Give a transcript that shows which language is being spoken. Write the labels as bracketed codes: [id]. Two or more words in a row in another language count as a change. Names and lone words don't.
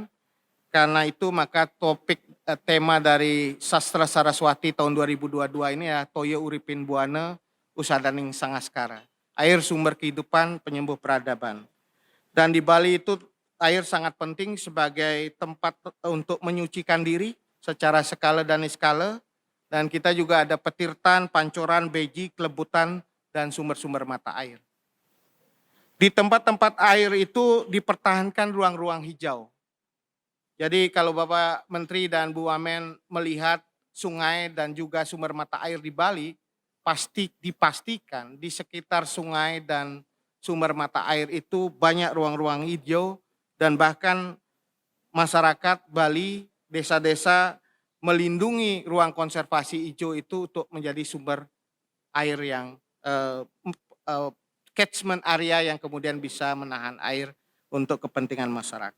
[id] Karena itu maka topik tema dari Sastra Saraswati tahun 2022 ini ya Toyo Uripin Buana Usadaning Sangaskara. Air sumber kehidupan, penyembuh peradaban. Dan di Bali itu air sangat penting sebagai tempat untuk menyucikan diri secara skala dan niskala. Dan kita juga ada petirtan, pancoran, beji, kelebutan, dan sumber-sumber mata air. Di tempat-tempat air itu dipertahankan ruang-ruang hijau. Jadi kalau Bapak Menteri dan Bu Wamen melihat sungai dan juga sumber mata air di Bali, pasti dipastikan di sekitar sungai dan sumber mata air itu banyak ruang-ruang hijau dan bahkan masyarakat Bali, desa-desa melindungi ruang konservasi hijau itu untuk menjadi sumber air yang [en] catchment area [id] yang kemudian bisa menahan air untuk kepentingan masyarakat.